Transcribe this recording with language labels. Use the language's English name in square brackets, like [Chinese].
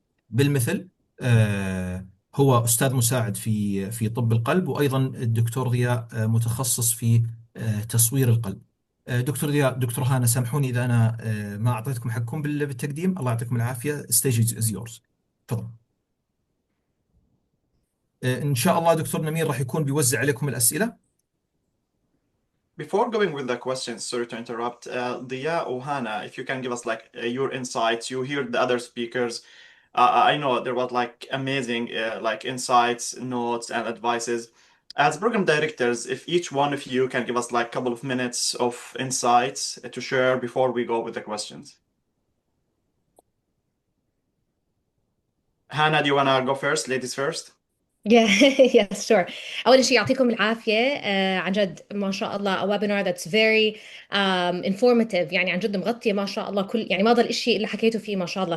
[Arabic] بالمثل هو أستاذ مساعد في طب القلب، وأيضا الدكتور ضياء متخصص في تصوير القلب. دكتور ضياء، دكتور هانا، سامحوني إذا أنا ما أعطيتكم حقكم بالتقديم. الله يعطيكم العافية. [English] stage is yours. [Arabic] تفضل. إن شاء الله دكتور نمير راح يكون بيوزع عليكم الأسئلة. [English] Before going with the questions, sorry to interrupt, Dia or Hannah, if you can give us like your insights. You hear the other speakers. I know there was like amazing like insights, notes, and advices. As program directors, if each one of you can give us like a couple of minutes of insights to share before we go with the questions. Hannah, do you want to go first? Ladies first. Yeah, yes, sure. [Arabic] أول شيء يعطيكم العافية. عن جد ما شاء الله [English] a webinar that's very informative، [Arabic] يعني عن جد مغطية ما شاء الله كل، يعني ما ضل إشي اللي حكيته فيه ما شاء الله.